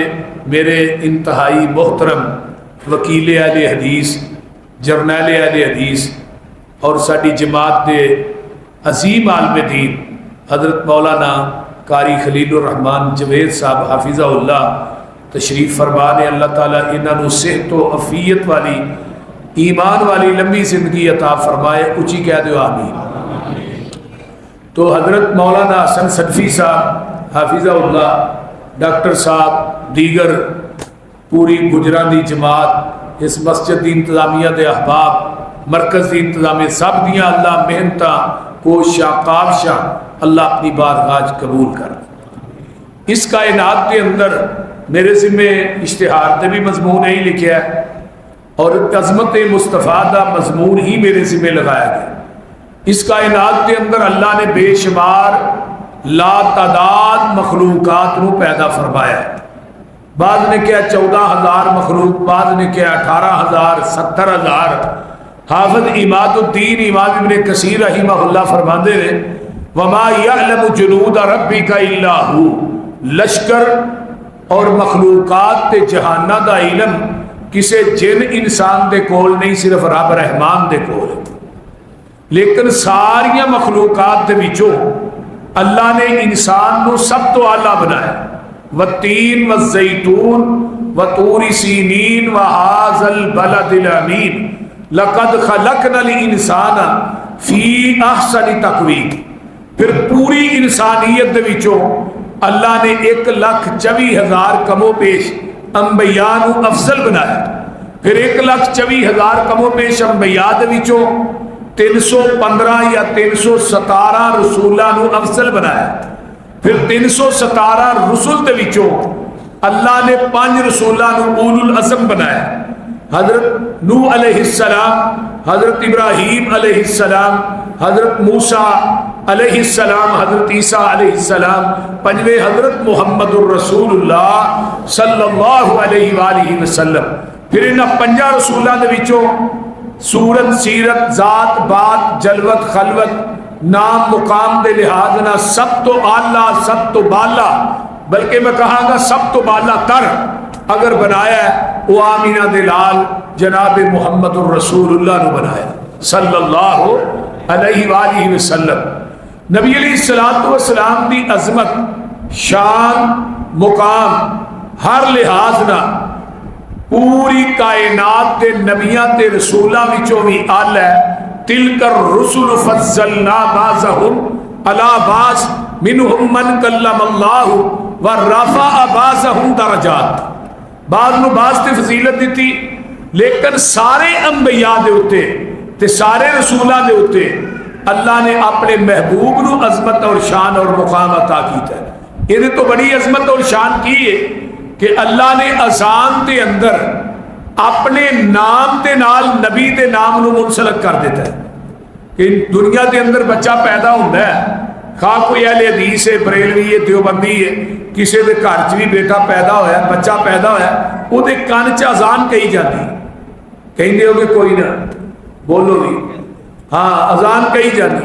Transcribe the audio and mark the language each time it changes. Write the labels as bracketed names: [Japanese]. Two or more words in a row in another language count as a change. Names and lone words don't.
[Punjabi] میرے انتہائی محترم وکیل اہل حدیث، جرنیل اہل حدیث اور ساری جماعت دے عظیم عالم دین حضرت مولانا قاری خلیل الرحمان جوید صاحب [Arabic] حافظہ اللہ [Punjabi] تشریف فرما نے، اللہ تعالیٰ انہوں نے صحت و عافیت والی ایمان والی لمبی زندگی عطا فرمائے، اونچی کہہ دو آمین۔ تو حضرت مولانا حسن صدفی صاحب [Arabic] حافظہ اللہ، [Punjabi] ڈاکٹر صاحب، دیگر پوری گجران دی جماعت، اس مسجد دی انتظامیہ دے احباب، مرکز دی انتظامیہ، سب دیاں اللہ محنتاں کوشاں کاوشاں اللہ اپنی بارگاہ قبول کر۔ [Urdu] اس کائنات کے اندر میرے ذمے اشتہار تے بھی مضمون ہی لکھا ہے اور عظمت مصطفیٰ دا مضمون ہی میرے ذمے لگایا گیا۔ اس کائنات کے اندر اللہ نے بے شمار لا تعداد مخلوقات کو پیدا فرمایا ہے۔ بعض نے کیا 14,000 مخلوق، بعض نے کیا 18,000، 70,000۔ [Punjabi] حافظ عماد الدین امام ابن کثیر [Arabic] رحمہ اللہ [Punjabi] فرماندے نے [Arabic] وما یعلم جنود ربک الا ہو، [Punjabi] لشکر اور مخلوقات تے جہانہ دا علم کسے جن انسان دے کول نہیں، صرف رب رحمان دے کول۔ لیکن ساریاں مخلوقات دے وچوں اللہ نے انسان نو سب تو اعلیٰ بنایا۔ [Arabic] والتین والزیتون وطور سینین وہذا البلد الامین لقد خلقنا الانسان فی احسن تقویم۔ [Punjabi] پھر پوری انسانیت دے وچوں اللہ نے 1,24,000 کم و بیش انبیاء نو افضل بنایا۔ پھر 1,24,000 کم و بیش انبیاء دے وچوں 315 یا 317 رسولاں نو افضل بنایا۔ پھر 317 رسول دے وچوں اللہ نے 5 رسولاں نو اولو العزم بنایا۔ حضرت نوح [Arabic] علیہ السلام، [Punjabi] حضرت ابراہیم [Arabic] علیہ السلام، [Punjabi] حضرت موسیٰ [Arabic] علیہ السلام، [Punjabi] حضرت عیسیٰ [Arabic] علیہ السلام، [Punjabi] پنجویں حضرت محمد الرسول اللہ [Arabic] صلی اللہ علیہ وآلہ وسلم۔ [Punjabi] پھر انہاں 5 رسولاں دے وچوں صورت، سیرت، ذات، بات، جلوت، خلوت، نام، مقام دے لحاظ نہ سب تو اعلیٰ، سب تو بالا، بلکہ میں کہاں گا سب تو بالا تر اگر بنایا ہے وہ آمینہ دلال جناب محمد الرسول اللہ نے بنایا [Arabic] صلی اللہ علیہ وآلہ وسلم۔ [Punjabi] نبی [Arabic] علیہ السلام [Punjabi] دی عظمت، شان، مقام ہر لحاظ نہ پوری کائنات دے نبیاں تے رسولاں وچوں بھی اعلی ہے۔ [Arabic] تلک الرسل فضلنا بعضهم علی بعض منهم من کلم اللہ ورفع بعضهم درجات۔ [Punjabi] بعض نو بعض تے فضیلت دیتی، لیکن سارے انبیاء دے اتے تے سارے رسولاں دے اتے اللہ نے اپنے محبوب نو عظمت اور شان اور مقام عطا کیتا ہے۔ [Urdu] یہ تو بڑی عظمت اور شان کی ہے کہ اللہ نے [Punjabi] اذان دے اندر اپنے نام دے نال نبی دے نام نو منسلک کر دیتا ہے کہ دنیا دے اندر بچہ پیدا ہوتا ہے، خواہ کوئی اہل حدیث ہے، بریلوی ہے، دیوبندی ہے، کسی دے گھر چ بھی بیٹا پیدا ہویا، بچہ پیدا ہویا، وہ دے کان چ اذان کہی جاتی، کہیں ہو گے کوئی نہ بولو بھی، ہاں اذان کہی جاتی۔